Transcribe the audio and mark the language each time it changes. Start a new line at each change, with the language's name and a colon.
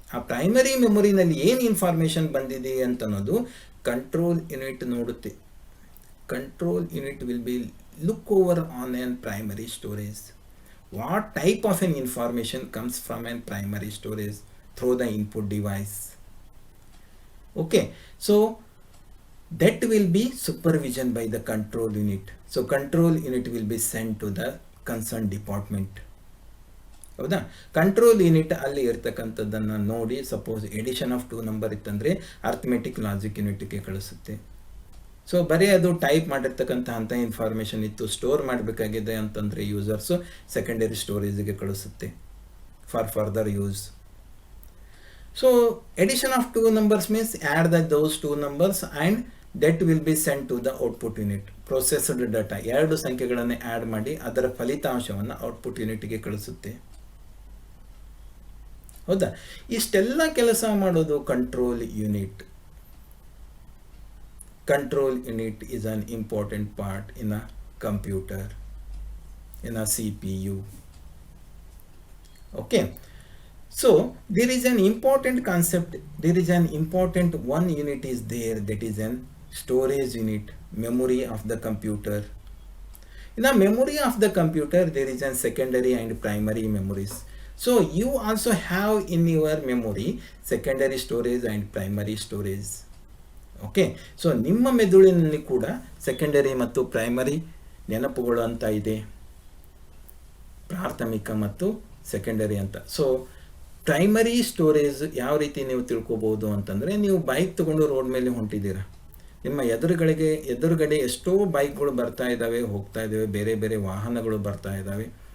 Kannada: ಆ ಪ್ರೈಮರಿ ಮೆಮೊರಿನಲ್ಲಿ ಏನು ಇನ್ಫಾರ್ಮೇಷನ್ ಬಂದಿದೆ ಅಂತ ಅನ್ನೋದು control unit ನೋಡುತ್ತೆ.
English: Control unit will be look over on on primary storage. What type of an information comes from on primary storage through the input device. Okay, so that will be supervision by the control unit. So control unit will be sent to the concerned department.
Kannada: ಹೌದಾ? Control unit ಅಲ್ಲಿ ಇರ್ತಕ್ಕಂಥದ್ದನ್ನು ನೋಡಿ,
English: suppose addition of 2 number
Kannada: ಇತ್ತಂದರೆ arithmetic logic ಯೂನಿಟ್ಗೆ ಕಳಿಸುತ್ತೆ. So ಬರೀ ಅದು type ಮಾಡಿರ್ತಕ್ಕಂಥ ಅಂಥ information ಇತ್ತು, ಸ್ಟೋರ್ ಮಾಡಬೇಕಾಗಿದೆ ಅಂತಂದರೆ users secondary ಸ್ಟೋರೇಜಿಗೆ ಕಳಿಸುತ್ತೆ
English: For further use. So addition of 2 numbers means add those 2 numbers and that will be sent to the output unit. Processed data,
Kannada: 2 ಸಂಖ್ಯೆಗಳನ್ನು ಆ್ಯಡ್ ಮಾಡಿ ಅದರ ಫಲಿತಾಂಶವನ್ನು ಔಟ್ಪುಟ್ ಯೂನಿಟ್ಗೆ ಕಳಿಸುತ್ತೆ. ಹೌದಾ? ಇಷ್ಟೆಲ್ಲ ಕೆಲಸ ಮಾಡೋದು control unit.
English: Control unit is an important part in a computer, in a CPU. Okay. So there is an important concept, there is an important one unit is there, that is an storage unit, memory of the computer. In the memory of the computer there is an secondary and primary memories. So you also have in your memory secondary storage and primary storage.
Kannada: Okay, so ನಿಮ್ಮ ಮೆದುಳಿನಲ್ಲಿ ಕೂಡ secondary ಮತ್ತು primary ನೆನಪುಗಳು ಅಂತ ಇದೆ, ಪ್ರಾಥಮಿಕ ಮತ್ತು secondary ಅಂತ. ಸೊ ಪ್ರೈಮರಿ ಸ್ಟೋರೇಜ್ ಯಾವ ರೀತಿ ನೀವು ತಿಳ್ಕೊಬೋದು ಅಂತಂದರೆ, ನೀವು ಬೈಕ್ ತೊಗೊಂಡು ರೋಡ್ ಮೇಲೆ ಹೊಂಟಿದ್ದೀರ, ನಿಮ್ಮ ಎದುರುಗಡೆ ಎಷ್ಟೋ ಬೈಕ್ಗಳು ಬರ್ತಾ ಇದ್ದಾವೆ, ಹೋಗ್ತಾ ಇದ್ದಾವೆ, ಬೇರೆ ಬೇರೆ ವಾಹನಗಳು ಬರ್ತಾ ಇದ್ದಾವೆ.